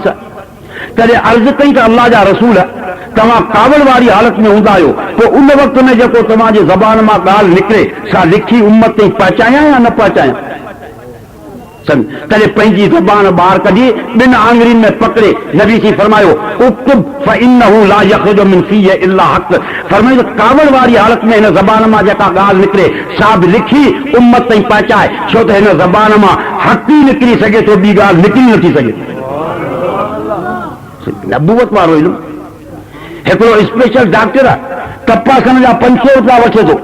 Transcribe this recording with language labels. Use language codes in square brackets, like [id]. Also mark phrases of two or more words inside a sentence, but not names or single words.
[sd] तॾहिं अर्ज़ कई त अल्लाह जा रसूल तव्हां कावल वारी हालत में हूंदा आहियो, पोइ उन वक़्त में जेको तव्हांजे ज़बान मां ॻाल्हि निकिरे सा लिखी उम्मत ताईं पहुचायां या न पहुचायां? तॾहिं पंहिंजी ज़बान ॿाहिरि कढी ॿिनि आङुरियुनि में पकड़े नबी सी फरमायो [ar] اكتب فإنه لا يخرج من فيه إلا حق. [sd] फरमायो कावल वारी हालत में हिन ज़बान मां जेका ॻाल्हि निकिरे सा बि लिखी उम्मत ताईं पहुचाए, छो त हिन ज़बान मां हक़ ई निकिरी सघे थो, ॿी ॻाल्हि निकिरी नथी सघे। नबूवत वारो इल्मु। हिकिड़ो [en] special doctor [sd] आहे, तपासण जा 500 रुपया वठे थो।